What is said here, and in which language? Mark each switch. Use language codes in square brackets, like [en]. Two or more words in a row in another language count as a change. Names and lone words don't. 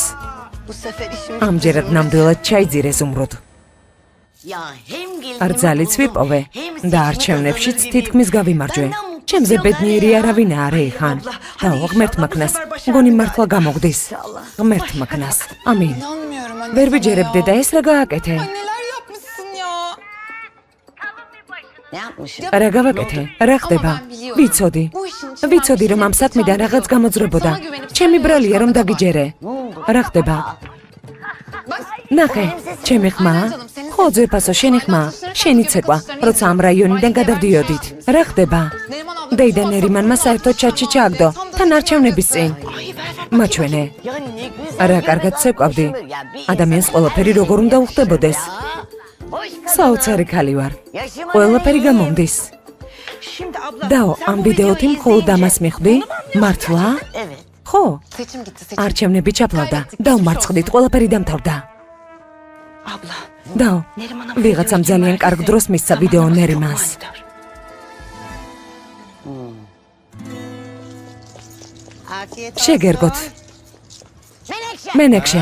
[ka] ამჯერად ნამდვილად ჩაიძირე ზუმრუდ. არ ძალიც ვიპოვე და არჩევნებშიც თითქმის გავიმარჯვე. ჩემზე ბედნიერი არავინ არ ეხან. და ღმერთმა ქნას, მგონი მართლა გამოგვდის. ღმერთმა ქნას. ამინ. [tr] İnanmıyorum anne. [ka] ვერ [tr] sana [ka] ვიჯერებდე [tr] ya. [ka] და ეს რა გააკეთე? [tr] Ay neler yapmışsın ya. Ne yapmışım? [ka] რა გავაკეთე? რა ხდება? ვიცოდი. ვიცოდი რომ ამ საქმიდან რაღაც გამოძრებოდა. ჩემი ბრალია რომ დაგიჯერე. რა ხდება? ნახე, ჩემი ხმა? ხო, ძვირფასო, შენი ხმა. შენი ცეკვა, როცა ამ რაიონიდან გადავდიოდით. რა ხდება? [tr] Neriman abla. [ka] დეიდა ნერიმანმა საერთოდ ჩატში ჩააგდო. თან არჩევნების წინ. მაჩვენე. რა კარგად ცეკვავდი. ადამიანს ყველაფერი როგორ უნდა უხდებოდეს. საოცარი ქალი ვარ. ყველაფერი გამომდის. დაო, ამ ვიდეოთი მხოლოდ ამას მიხვდი? მართლა? ხო, [tr] Seçim gitti seçim. [ka] არჩევნები ჩაფლავდა. დავმარცხდით, ყველაფერი დამთავრდა. Abla. დაო, ვიღაცამ ძალიან კარგ დროს მისცა ვიდეო ნერიმანს. შეგერგოთ. მენექშე.